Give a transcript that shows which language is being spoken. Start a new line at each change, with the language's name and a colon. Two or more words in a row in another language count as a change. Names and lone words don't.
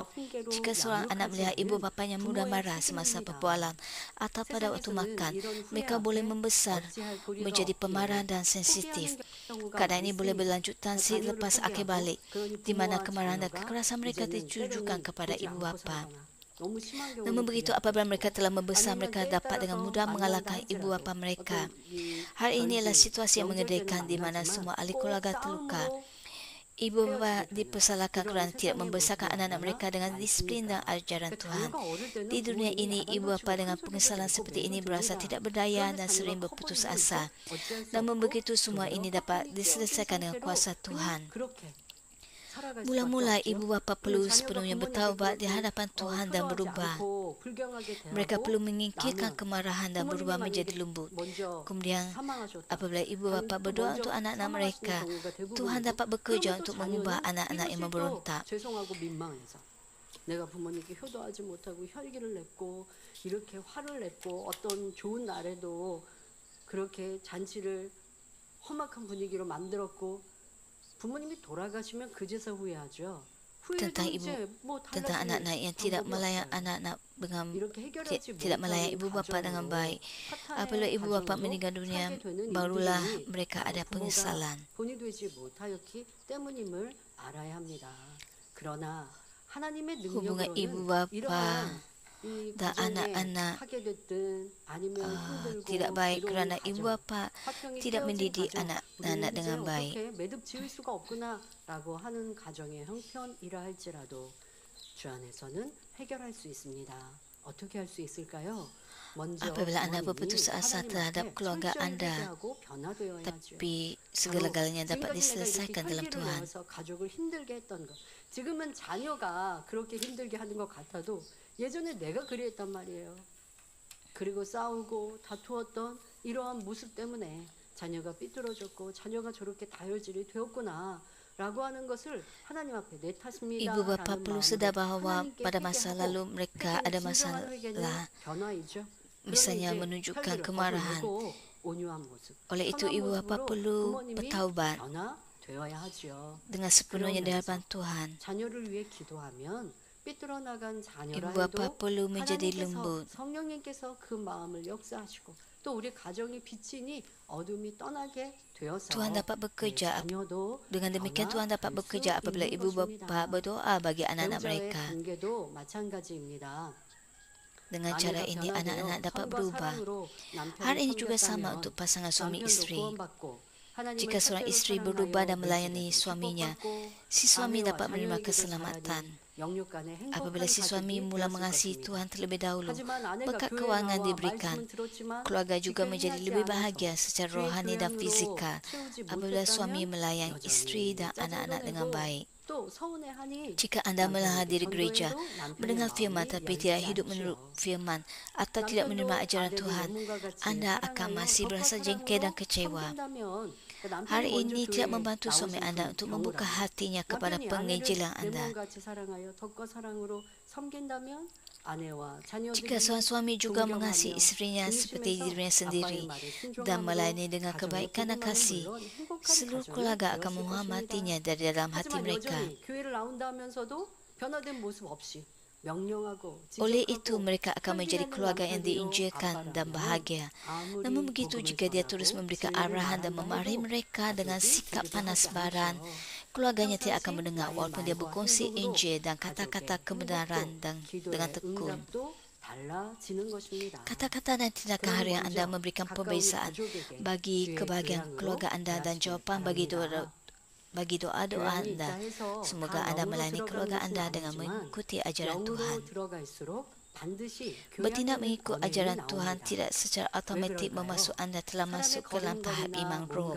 Malay: Jika seorang anak melihat ibu bapanya mudah marah semasa perbualan atau pada waktu makan, mereka boleh membesar menjadi pemarah dan sensitif. Keadaan ini boleh berlanjutan selepas akhir balik, di mana kemarahan dan kekerasan mereka ditujukan kepada ibu bapa.
Korean: 너무 심한 경우는
Malay: Namun begitu
Korean: 그래야
Malay: apabila
Korean: 되고.
Malay: mereka telah membesar,
Korean: 아니면
Malay: mereka
Korean: 때에
Malay: dapat dengan
Korean: 따라서
Malay: mudah mengalahkan
Korean: 만난다
Malay: ibu bapa
Korean: 할지라도
Malay: mereka.
Korean: 어떤 이
Malay: Hal ini adalah
Korean: 결심,
Malay: situasi yang
Korean: 명절 때는
Malay: mengerikan di mana
Korean: 만나지만
Malay: semua ahli
Korean: 꼭
Malay: keluarga terluka.
Korean: 싸움으로
Malay: Ibu bapa
Korean: 헤어지게 되는
Malay: dipersalahkan
Korean: 그런
Malay: kerana tidak
Korean: 세상의
Malay: membesarkan
Korean: 모습이
Malay: anak-anak
Korean: 얼마나
Malay: mereka dengan disiplin dan
Korean: 많습니까?
Malay: ajaran
Korean: 그러니까
Malay: Tuhan.
Korean: 자녀가 어릴 때는
Malay: Di dunia
Korean: 부모님이
Malay: ini, ibu
Korean: 야단도
Malay: bapa
Korean: 치고
Malay: dengan
Korean: 큰 소리도
Malay: pengesalan
Korean: 내고
Malay: seperti ini
Korean: 매도
Malay: berasa
Korean: 줍니다.
Malay: tidak berdaya
Korean: 그런데
Malay: dan sering
Korean: 자녀가
Malay: berputus
Korean: 커버리고
Malay: asa.
Korean: 있고 어쩔 수
Malay: Namun
Korean: 없고
Malay: begitu semua
Korean: 그대로
Malay: ini dapat
Korean: 꽉꽉
Malay: diselesaikan dengan
Korean: 껴진
Malay: kuasa
Korean: 상태로
Malay: Tuhan.
Korean: 그냥 그렇게 살아갈 수밖에
Malay: Mula-mula
Korean: 없죠.
Malay: ibu bapa
Korean: 그러면
Malay: perlu
Korean: 자녀가
Malay: sepenuhnya
Korean: 부모님께
Malay: bertaubat di
Korean: 그렇게
Malay: hadapan Tuhan dan
Korean: 효도하지
Malay: berubah.
Korean: 않고 불경하게
Malay: Mereka perlu
Korean: 대하고
Malay: menyingkirkan
Korean: 나면
Malay: kemarahan dan
Korean: 부모님이
Malay: berubah menjadi
Korean: 만약에
Malay: lembut.
Korean: 먼저
Malay: Kemudian
Korean: 사망하셨다.
Malay: apabila ibu bapa
Korean: 또
Malay: berdoa
Korean: 먼저
Malay: untuk anak-anak
Korean: 사망하시는
Malay: mereka,
Korean: 경우가 대부분이고
Malay: Tuhan dapat bekerja
Korean: 그러면 또
Malay: untuk mengubah
Korean: 자녀는
Malay: anak-anak yang
Korean: 이것이 또
Malay: memberontak.
Korean: 죄송하고 민망해서 내가 부모님께 효도하지 못하고 혈기를 냈고 이렇게 화를 냈고 어떤 좋은 날에도 그렇게 잔치를 험악한 분위기로 만들었고 부모님이 돌아가시면 그제서 후회하죠. 후회도
Malay: Tentang ibu,
Korean: 이제 뭐
Malay: tentang
Korean: 달라질
Malay: anak-anak yang tidak
Korean: 방법이
Malay: melayan
Korean: 없어요.
Malay: anak-anak dengan
Korean: 이렇게 해결하지
Malay: tidak melayan
Korean: 못하는
Malay: ibu bapa dengan
Korean: 가정으로
Malay: baik. Apabila
Korean: 파탄의
Malay: ibu bapa
Korean: 가정으로
Malay: meninggal dunia,
Korean: 살게 되는
Malay: barulah
Korean: 일들이
Malay: mereka
Korean: 나도
Malay: ada
Korean: 부모가
Malay: penyesalan.
Korean: 본이 되지 못하였기 때문임을 알아야 합니다. 그러나 하나님의
Malay: Hubungan ibu
Korean: 능력으로는
Malay: bapa
Korean: 이러한 이
Malay: dan
Korean: 가정에
Malay: anak-anak
Korean: 하게 됐든 아니면 힘들고
Malay: tidak baik
Korean: 괴로운
Malay: kerana ibu
Korean: 가정,
Malay: bapa
Korean: 화평이
Malay: tidak
Korean: 깨어진
Malay: mendidik
Korean: 가정,
Malay: anak-anak
Korean: 우리는 이제
Malay: dengan baik.
Korean: 어떻게 매듭 지을 수가 없구나라고 하는 가정의 형편이라 할지라도 주 안에서는 해결할 수 있습니다. 어떻게 할 수 있을까요? 먼저
Malay: Apabila anda
Korean: 부모님이
Malay: berputus asa
Korean: 하나님
Malay: terhadap
Korean: 앞에
Malay: keluarga
Korean: 철저히
Malay: anda,
Korean: 회개하고 변화되어야죠.
Malay: tapi segala-galanya dapat diselesaikan dalam Tuhan.
Korean: 내서 가족을 힘들게 했던 것. 지금은 자녀가 그렇게 힘들게 하는 것 같아도 예전에 내가 그리했단 말이에요. 그리고 싸우고 다투었던 이러한 모습 때문에 자녀가 삐뚤어졌고 자녀가 저렇게 다혈질이 되었구나 라고 하는 것을 하나님 앞에 내 탓입니다.
Malay: Ibu bapa perlu sedar bahawa pada masa lalu mereka ada masalah,
Korean: 변화이죠.
Malay: misalnya menunjukkan kemarahan.
Korean: 온유한 모습.
Malay: Oleh itu ibu bapa perlu bertaubat
Korean: 변화되어야 하죠.
Malay: dengan sepenuhnya di hadapan Tuhan.
Korean: 자녀를 위해 기도하면 삐뚤어 나간 자녀라
Malay: Ibu bapa
Korean: 해도
Malay: perlu menjadi
Korean: 하나님께서
Malay: lembut.
Korean: 성령님께서 그 마음을 역사하시고 또 우리 가정이 빛이니 어둠이 떠나게 되어서
Malay: Tuhan dapat bekerja.
Korean: 자녀도
Malay: Dengan demikian Tuhan dapat bekerja apabila ibu bapa berdoa bagi anak-anak
Korean: 배우자의
Malay: mereka.
Korean: 관계도 마찬가지입니다.
Malay: Dengan cara
Korean: 아내가
Malay: ini
Korean: 변화되어
Malay: anak-anak dapat
Korean: 성과
Malay: berubah.
Korean: 사랑으로 남편을
Malay: Hal ini juga sama
Korean: 섬겼다면
Malay: untuk pasangan suami
Korean: 남편도
Malay: istri.
Korean: 구원받고 하나님을
Malay: Jika seorang
Korean: 첫째로
Malay: istri
Korean: 사랑하여
Malay: berubah dan
Korean: 내
Malay: melayani
Korean: 집에도
Malay: suaminya,
Korean: 축복받고
Malay: si suami
Korean: 아내와
Malay: dapat menerima
Korean: 자녀에게도
Malay: keselamatan.
Korean: 잘하는 영육 간의 행복한
Malay: Apabila si suami
Korean: 가족이
Malay: mula
Korean: 되었을
Malay: mengasihi
Korean: 것입니다.
Malay: Tuhan terlebih dahulu,
Korean: 하지만 아내가
Malay: berkat
Korean: 교회에
Malay: keuangan
Korean: 나와
Malay: diberikan,
Korean: 말씀은 들었지만
Malay: keluarga juga
Korean: 지켜지지
Malay: menjadi lebih
Korean: 않아서
Malay: bahagia secara
Korean: 주의
Malay: rohani dan
Korean: 교양으로
Malay: fizikal
Korean: 채우지
Malay: apabila suami
Korean: 못했다면
Malay: melayani istri dan
Korean: 여전히
Malay: anak-anak dengan
Korean: 짜증도
Malay: baik.
Korean: 또 서운해하니
Malay: Jika anda menghadiri
Korean: 남편에게
Malay: gereja,
Korean: 전도해도 남편의
Malay: mendengar
Korean: 마음이
Malay: firman tapi
Korean: 열리지
Malay: tidak hidup
Korean: 않죠.
Malay: menurut firman atau tidak menerima
Korean: 남편도
Malay: ajaran
Korean: 아내를
Malay: Tuhan,
Korean: 예문과 같이
Malay: anda akan
Korean: 사랑하여
Malay: masih
Korean: 덕과
Malay: berasa jengkel dan
Korean: 사랑으로
Malay: kecewa.
Korean: 섬긴다면 남편이
Malay: Hari
Korean: 먼저
Malay: ini
Korean: 교회에
Malay: tidak membantu
Korean: 나오신
Malay: suami anda
Korean: 그
Malay: untuk membuka
Korean: 경우라면
Malay: hatinya kepada
Korean: 남편이
Malay: penginjilan
Korean: 아내를
Malay: anda.
Korean: 예문같이 사랑하여 덕과 사랑으로 섬긴다면 아내와 자녀들이
Malay: Jika seorang suami juga mengasihi
Korean: 존경하며
Malay: istrinya seperti
Korean: 중심에서
Malay: dirinya
Korean: 아빠의
Malay: sendiri
Korean: 말에
Malay: dan
Korean: 순종함으로
Malay: melayani dengan
Korean: 가정의
Malay: kebaikan dan
Korean: 부부만은
Malay: kasih,
Korean: 물론 행복한
Malay: seluruh
Korean: 가정이
Malay: keluarga akan
Korean: 되었을
Malay: menghormatinya
Korean: 것입니다.
Malay: dari dalam hati
Korean: 하지만
Malay: mereka.
Korean: 여전히 교회를 나온다 하면서도 변화된 모습 없이 명령하고
Malay: Oleh itu
Korean: 지적하고
Malay: mereka akan menjadi
Korean: 혈기내는
Malay: keluarga yang
Korean: 남편이요
Malay: diinjilkan dan
Korean: 아빠라면
Malay: bahagia.
Korean: 아무리
Malay: Namun begitu
Korean: 복음을
Malay: jika dia
Korean: 전하고
Malay: terus memberikan
Korean: 진리를
Malay: arahan dan
Korean: 말한다
Malay: memarahi
Korean: 해도
Malay: mereka dengan
Korean: 가족이
Malay: sikap
Korean: 들으려
Malay: panas
Korean: 하지
Malay: baran,
Korean: 않죠.
Malay: keluarganya tidak akan
Korean: 평상시
Malay: mendengar
Korean: 나의
Malay: walaupun dia
Korean: 말과
Malay: berkongsi
Korean: 행동으로
Malay: Injil dan
Korean: 가족의
Malay: kata-kata kebenaran dan
Korean: 기도의
Malay: dengan tekun.
Korean: 응답도 달라지는 것입니다.
Malay: Kata-kata dan tindakan harian anda memberikan perbezaan bagi kebahagiaan keluarga anda dan jawapan bagi doa-doa anda. Semoga anda melayani keluarga anda dengan mengikuti ajaran Tuhan. Bertindak mengikut ajaran Tuhan tidak secara automatik memasuk anda telah masuk ke dalam tahap iman roh.